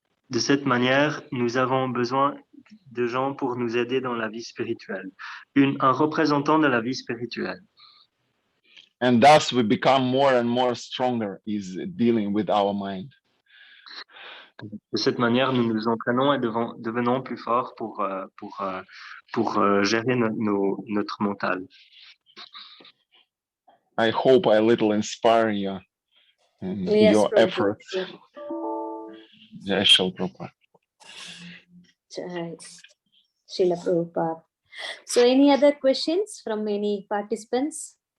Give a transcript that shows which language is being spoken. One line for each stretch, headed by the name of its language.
French: De cette manière, nous avons besoin de gens pour nous aider dans la vie spirituelle. Un représentant de la vie spirituelle.
English: And thus we become more and more stronger is dealing with our mind.
French: De cette manière, nous nous entraînons et devenons plus forts pour gérer notre mental.
English: I hope I little inspire you in your efforts.
Hindi: Jai Shri Prabhupada.
English: Jai Srila Prabhupada. So any other questions from any participants?